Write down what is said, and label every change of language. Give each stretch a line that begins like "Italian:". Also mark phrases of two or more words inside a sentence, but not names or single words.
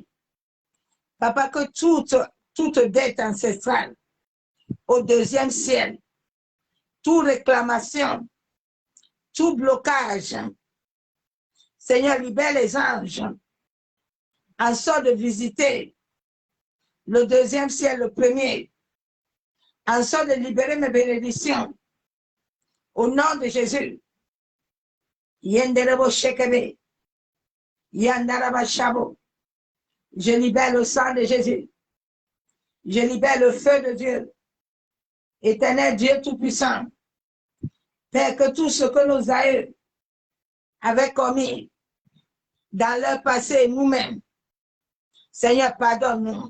French: Papa, que toute dette ancestrale au deuxième ciel, toute réclamation, tout blocage, Seigneur, libère les anges en sorte de visiter le deuxième ciel, le premier, en sorte de libérer mes bénédictions. Au nom de Jésus. Yenderebo shekebe. Yandaraba shabo. Je libère le sang de Jésus. Je libère le feu de Dieu. Éternel Dieu Tout-Puissant. Père, que tout ce que nos aïeux avaient commis dans leur passé, nous-mêmes, Seigneur, pardonne-nous.